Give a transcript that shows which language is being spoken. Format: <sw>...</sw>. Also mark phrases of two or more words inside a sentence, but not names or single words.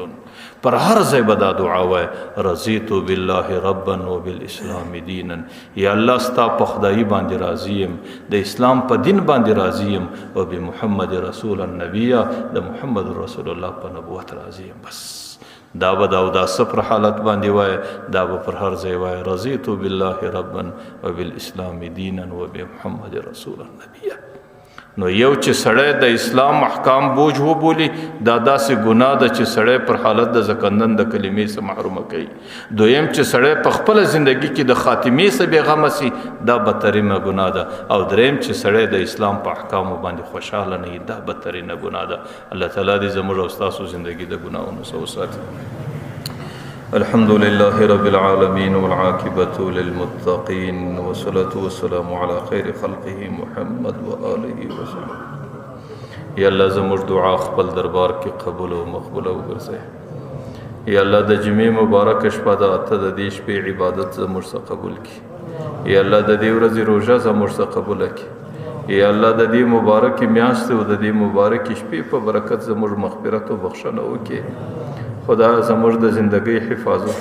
<ps>پر هر ځای به دا دعا وای</ps> <ar>رضیت بالله ربا وبالاسلام دینا</ar> <ps>یا الله ستا په خدایي باندې راضي یم د اسلام په دین باندې راضي یم او</ps> <ar>بمحمد رسول النبی</ar> <ps>د</ps> <ar>محمد رسول الله</ar> <ps>په نبوت راضي یم بس دا به دا او دا صفر حالت باندې وای دا به پر هر ځای وای رضیت</ps> <ar>بالله ربا وبالاسلام دینا وبمحمد رسول النبی</ar> <ps>نو یو چې سړی د اسلام احکام بوج وبولي دا داسې ګناه ده چې سړی پر حالت د زکندن د کلمې څخه محرومه کوي دویم چې سړی په خپله زندګي کې د خاتمې څخه بېغمه سي دا بدترینه ګناه ده او دریم چې سړی د اسلام په احکامو باندې خوشحاله نه وي دا بدترینه ګناه ده الله تعالی دې زموږ او ستاسو زندګي د ګناهونو څخه وساتي</ps> <ar>الحمد لله رب العالمين والعاقبة للمتقين والصلاة والسلام على خير خلقه محمد وآله وسلم</ar> <ps>یا الله زموږ دعا خپل دربار کې قبول او مقبول وګرځي یا الله د جمعې مبارک شپه ده ته د دې شپې عبادت زموږ څخه قبول کړي یا الله د دې ورځې روژه زموږ څخه قبول کړي یا الله د دې مبارک میاشتې او د دې مبارک شپې په برکت زموږ مغفرت او بخښنه وکړي خدا زموږ د زندګۍ حفاظت</ps>